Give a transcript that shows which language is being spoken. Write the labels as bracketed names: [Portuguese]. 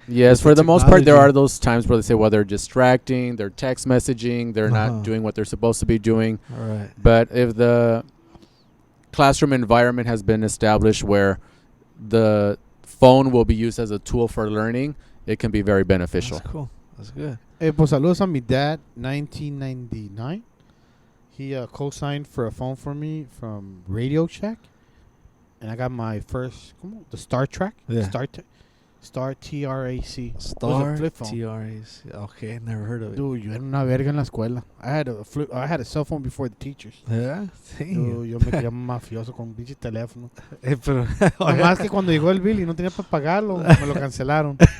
[English] Yes, for the most part, there are those times where they say, well, they're distracting, they're text messaging, they're not doing what they're supposed to be doing. All right. But if the classroom environment has been established where the phone will be used as a tool for learning, it can be very beneficial. That's cool. That's good. [Spanish] Hey, pues saludos a mi dad, 1999. [English] He co-signed for a phone for me from Radio Shack. And I got my first, the Star Trek? Yeah. Star TRAC. Star flip phone. TRAC. Okay, never heard of it. [Spanish] Dude, yo era una verga en la escuela. [English] I had a cell phone before the teachers. Yeah? [Spanish] Dude, yo me quería mafioso con un pinche teléfono. Pero, Además que cuando llegó el bill y no tenía para pagarlo, me lo cancelaron.